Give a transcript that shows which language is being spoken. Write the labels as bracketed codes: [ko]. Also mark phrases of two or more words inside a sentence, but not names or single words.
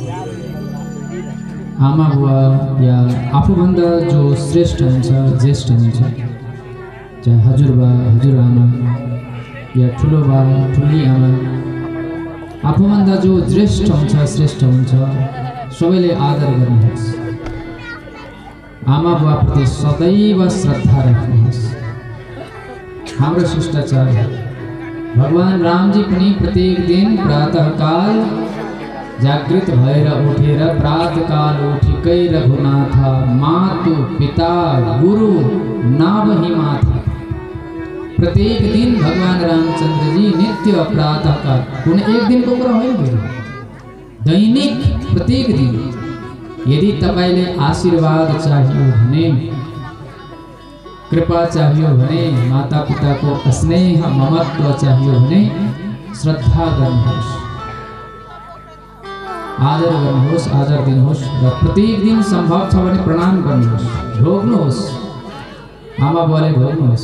[ne] आमा बुवा या आफूभन्दा जो श्रेष्ठ हुन्छ, ज्येष्ठ हुन्छ, चाहे हजुरबा हजुरआमा या ठुलो बा ठुली आमा, आफूभन्दा जो ज्येष्ठ हुन्छ, श्रेष्ठ हुन्छ, सबैले आदर गर्नुहोस्। आमा बुवाप्रति सदैव श्रद्धा राख्नुहोस्। हाम्रो शिष्टाचार भगवान रामजी पनि प्रत्येक दिन प्रातःकाल जागृत भएर उठेर [awa] प्रातःकाल उठिकै रघुनाथ मातु पिता गुरु नावहि माथा। [ne] प्रत्येक दिन भगवान रामचंद्र जी नित्य प्रातःकाल, कुनै एक दिन को कुरा होइन, दैनिक प्रत्येक दिन यदि तपाईले आशीर्वाद चाहियो भने, कृपा चाहियो भने, माता पिताको स्नेह ममत्व चाहियो भने श्रद्धा गर्नुहोस्, आदर गर्नुहोस्, आदर दिनुहोस् र प्रत्येक दिन सम्भव छ भने प्रणाम गर्नुहोस्, ढोग्नुहोस्, आमा बुवाले ढोग्नुहोस्।